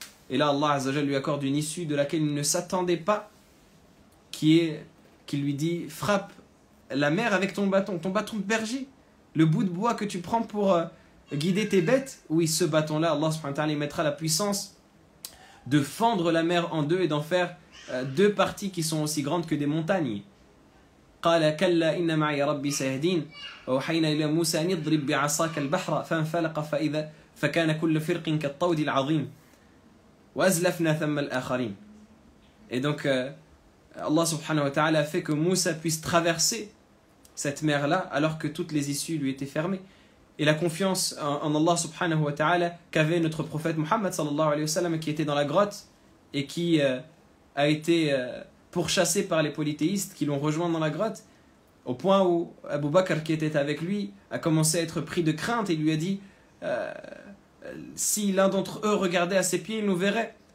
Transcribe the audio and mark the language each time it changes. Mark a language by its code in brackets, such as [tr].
[fr] Et là, Allah azza wa jalla lui accorde une issue de laquelle il ne s'attendait pas, qui lui dit frappe la mer avec ton bâton de berger, le bout de bois que tu prends pour guider tes bêtes. Oui, ce bâton-là, Allah subhanahu wa ta'ala, il mettra la puissance de fendre la mer en deux et d'en faire deux parties qui sont aussi grandes que des montagnes. [ar] قال كلا إن معي ربي سيهدين وأوحينا إلى موسى أن اضرب بعصاك البحر فانفلق فكان كل فرق كالطود العظيم وأزلفنا ثم الآخرين. [fr] Et donc Allah subhanahu wa ta'ala a fait que Moussa puisse traverser cette mer-là alors que toutes les issues lui étaient fermées. Et la confiance en Allah subhanahu wa ta'ala qu'avait notre prophète Muhammad sallallahu alayhi wa sallam, qui était dans la grotte et qui a été pourchassé par les polythéistes qui l'ont rejoint dans la grotte, au point où Abu Bakr qui était avec lui a commencé à être pris de crainte et lui a dit si l'un d'entre eux regardait à ses pieds, il nous verrait.